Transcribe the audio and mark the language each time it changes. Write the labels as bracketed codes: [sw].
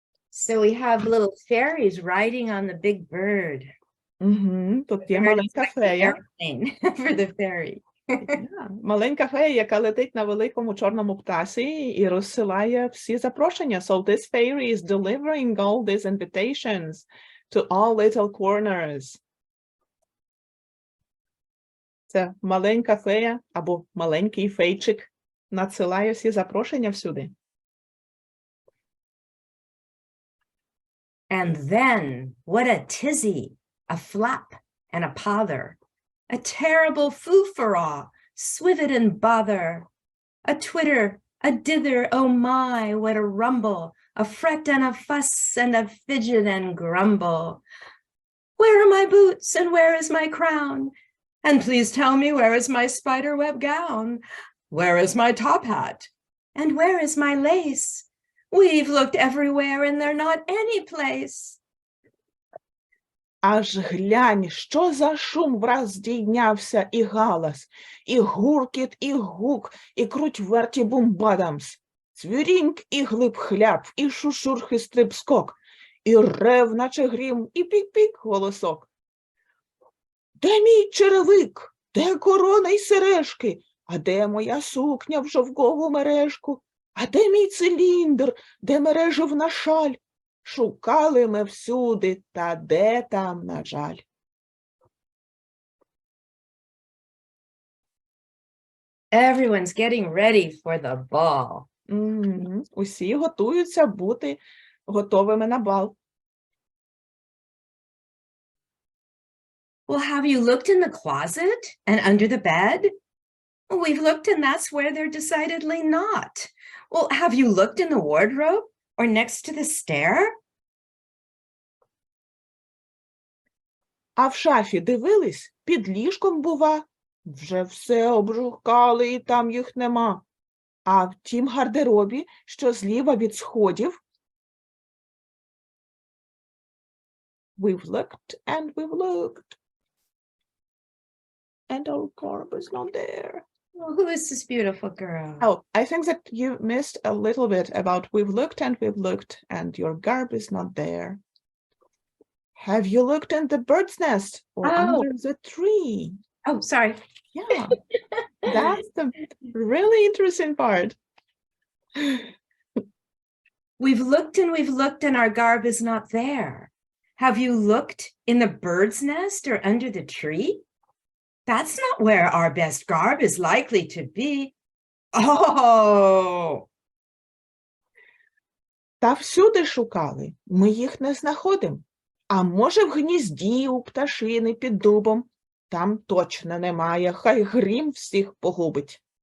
[en] So we have little fairies riding on the big bird. [uk] Тут є маленька фея. [en] For the fairy. [uk] Маленька фея, яка летить на великому чорному птасі і розсилає всі запрошення. [en] So this fairy is delivering all these invitations to all little corners. [uk] Це маленька фея або маленький фейчик надсилає всі запрошення всюди. [en] And then, what a tizzy, a flap, and a pother. A terrible foo-for-all, swivet and bother. A twitter, a dither, oh my, what a rumble. A fret and a fuss and a fidget and grumble. Where are my boots and where is my crown? And please tell me, where is my spiderweb gown? Where is my top hat? And where is my lace? We've looked everywhere and they're not any place. [uk] Аж глянь, що за шум враз здійнявся і галас, і гуркіт, і гук, і круть верті бумбадамс. Цвіріньк і глиб-хляп, і шушурх і стриб-скок, і рев, наче грім, і пік-пік голосок. Де мій черевик? Де корона й сережки? А де моя сукня в шовкову мережку? А де мій циліндр? Де мереживна шаль? Шукали ми всюди, та де там, на жаль. [en] Everyone's getting ready for the ball. [uk] Усі готуються бути готовими на бал. [en] Well, have you looked in the closet and under the bed? We've looked and that's where they're decidedly not. Well, have you looked in the wardrobe or next to the stair? [uk] А в шафі дивились? Під ліжком, бува? Вже все обшукали і там їх нема. А в тім гардеробі, що зліва від сходів? [en] We've looked and we've looked. And our garb is not there. Well, who is this beautiful girl? Oh, I think that you missed a little bit about we've looked and your garb is not there. Have you looked in the bird's nest or under the tree? Oh, sorry. Yeah, that's the really interesting part. We've looked and our garb is not there. Have you looked in the bird's nest or under the tree? That's not where our best garb is likely to be. Oh! [uk] Та всюди шукали, ми їх не знаходимо. А може в гнізді у пташини під дубом? Там точно немає, хай грім всіх погубить.